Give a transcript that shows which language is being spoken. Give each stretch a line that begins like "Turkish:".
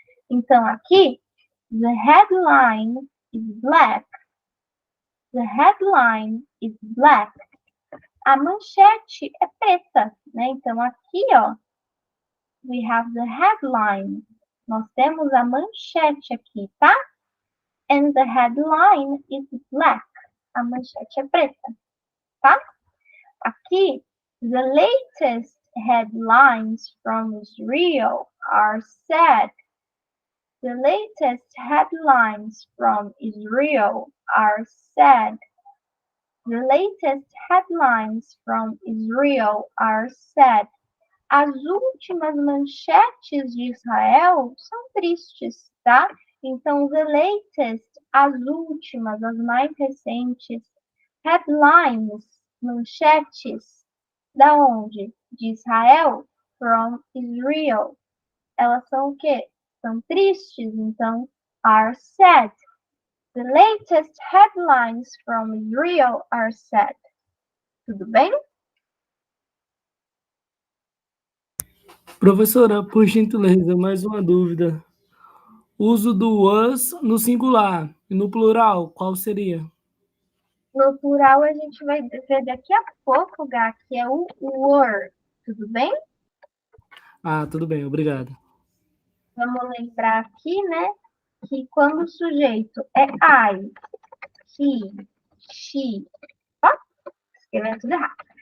Portuguese: Então, aqui,
English: the headline is black. The headline is black.
Portuguese: A manchete é preta, né? Então, aqui, ó,
English: we have the headline.
Portuguese: Nós temos a manchete aqui, tá?
English: And the headline is black.
Portuguese: A manchete é preta, tá? Aqui,
English: the latest headlines from Israel are sad. The latest headlines from Israel are sad. The latest headlines from Israel are sad.
Portuguese: As últimas manchetes de Israel são tristes, tá? Então,
English: the latest,
Portuguese: as últimas, as mais recentes, headlines, manchetes, da onde? De Israel,
English: from Israel.
Portuguese: Elas são o quê? São tristes, então,
English: are sad. The latest headlines from Israel are sad.
Portuguese: Tudo bem? Professora, por gentileza, mais uma dúvida. Uso do was no singular e no plural, qual seria? No plural, a gente vai ver daqui a pouco, Gá, que é o were. Tudo bem? Ah, tudo bem, obrigado. Vamos lembrar aqui, né, que quando o sujeito é I, he, she, ó, escrevendo tudo errado.